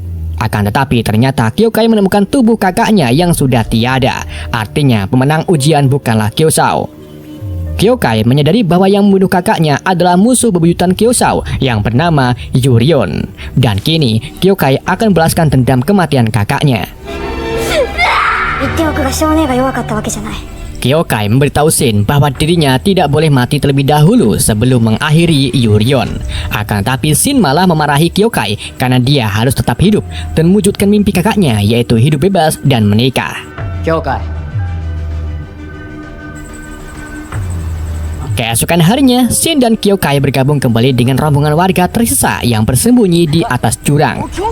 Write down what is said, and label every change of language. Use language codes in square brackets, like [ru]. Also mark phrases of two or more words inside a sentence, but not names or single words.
[id] Akan tetapi ternyata Kyokai menemukan tubuh kakaknya yang sudah tiada. Artinya pemenang ujian bukanlah Kiyosao. Kyokai menyadari bahwa yang membunuh kakaknya adalah musuh bebuyutan Kiyosao yang bernama Yurion. Dan kini Kyokai akan balaskan dendam kematian kakaknya. [ja] 言っておくが少年が弱かったわけじゃない。 [id] Kyokai memberitahu Shin bahwa dirinya tidak boleh mati terlebih dahulu sebelum mengakhiri Yurion. Akan tetapi Shin malah memarahi Kyokai karena dia harus tetap hidup dan mewujudkan mimpi kakaknya, yaitu hidup bebas dan menikah. Kyokai. Keesokan harinya, Shin dan Kyokai bergabung kembali dengan rombongan warga tersisa yang bersembunyi di atas jurang.